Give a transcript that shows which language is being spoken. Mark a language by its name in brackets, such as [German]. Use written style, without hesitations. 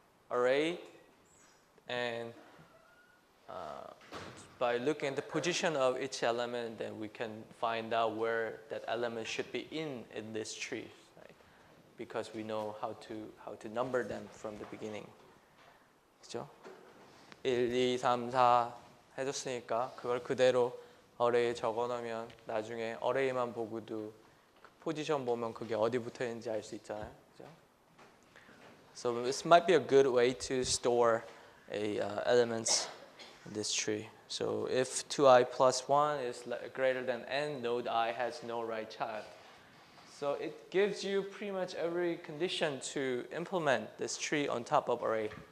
[English] array, and by looking at the position of each element, then we can find out where that element should be in this tree, right? Because we know how to number them from the beginning. [Korean] 그죠? 1, 2, 3, 4 해줬으니까 그걸 그대로 어레이에 적어놓으면 나중에 어레이만 보고도 그 포지션 보면 그게 어디 붙어 있는지 알 수 있잖아요. 그죠? [English] So this might be a good way to store elements in this tree. So if 2i plus 1 is greater than n, node I has no right child. So it gives you pretty much every condition to implement this tree on top of array.